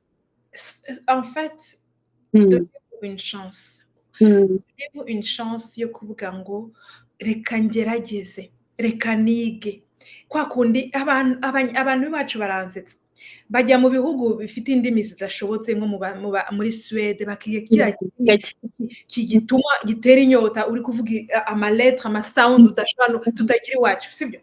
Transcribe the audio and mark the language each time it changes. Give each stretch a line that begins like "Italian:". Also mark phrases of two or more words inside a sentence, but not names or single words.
French: En fait, donnez-vous une chance. Donnez-vous une chance
Kinyarwanda: yo kuvuga ngo reka ngerageze, reka nige. Kwa kundi abantu bacu baranzetsa, bajya mu bihugu bifite indimi zidashobotse nko muri Suède, bakiga kigituma gitera inyota, uri kuvuga amalettre, amasound udashobora tutagira iwacu, sibyo?